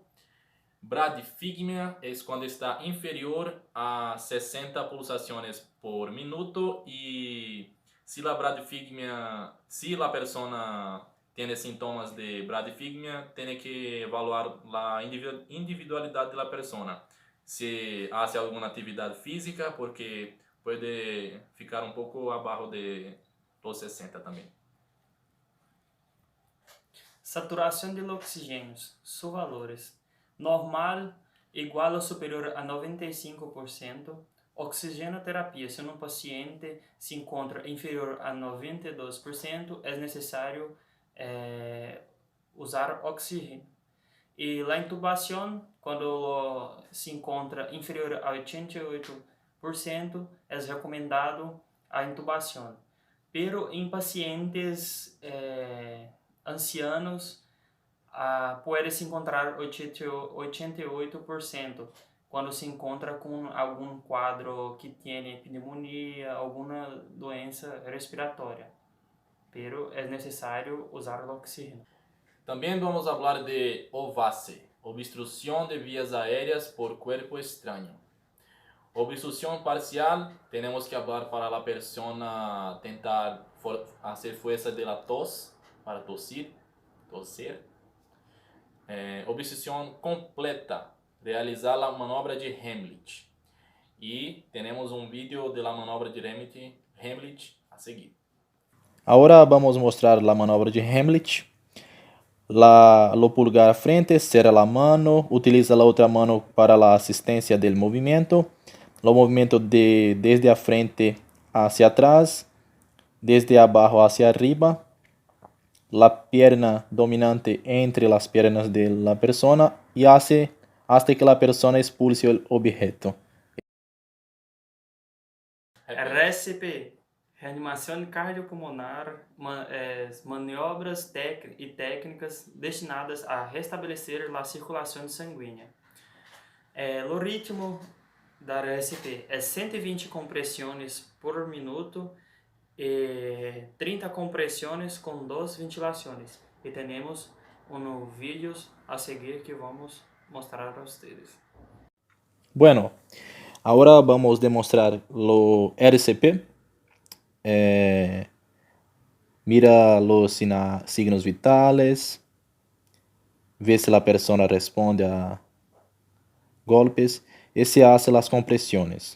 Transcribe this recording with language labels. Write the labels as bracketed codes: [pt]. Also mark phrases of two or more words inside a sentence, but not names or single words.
[es] Bradifigmia es cuando está inferior a 60 pulsaciones por minuto, y si la persona tiene síntomas de bradifigmia, tiene que evaluar la individualidad de la persona. Si hace alguna actividad física, porque puede ficar un poco abajo de los 60 también. [pt] Saturação de oxigênios, [es] sus valores. [pt] Normal igual ou superior a 95%. Oxigenoterapia, se um paciente se encontra inferior a 92%, é necessário usar oxigênio. E a intubação, quando se encontra inferior a 88%, é recomendado a intubação. Pero em pacientes ancianos, pode se encontrar 88% quando se encontra com algum quadro que tem pneumonia, alguma doença respiratória. Pero é necessário usar o oxígeno. Também vamos falar de OVACE, obstrução de [es] vías aéreas por cuerpo extraño. [pt] Obstrução parcial, temos que falar para a pessoa tentar fazer [es] fuerza de la tos, para toser. [pt] Obstrução completa, realizar a manobra de Heimlich. E temos vídeo da manobra de Heimlich a seguir. [es] Ahora vamos a mostrar la manobra de Heimlich. Lo pulgar frente, cierra la mano, utiliza la otra mano para la asistencia del movimiento. Lo movimiento desde a frente hacia atrás, desde abajo hacia arriba. La pierna dominante entre las piernas de la persona y hace hasta que la persona expulse el objeto. [pt] RSP, reanimação cardiopulmonar, maniobras e técnicas destinadas a restabelecer a circulação sanguínea. O ritmo da RSP é 120 compressões por minuto e 30 compressões com 2 ventilações. E temos vídeos a seguir que vamos mostrar a vocês. [es] Bueno, ahora vamos a demostrar lo RCP. Mira los signos vitales, ve si la persona responde a golpes y se hace las compresiones.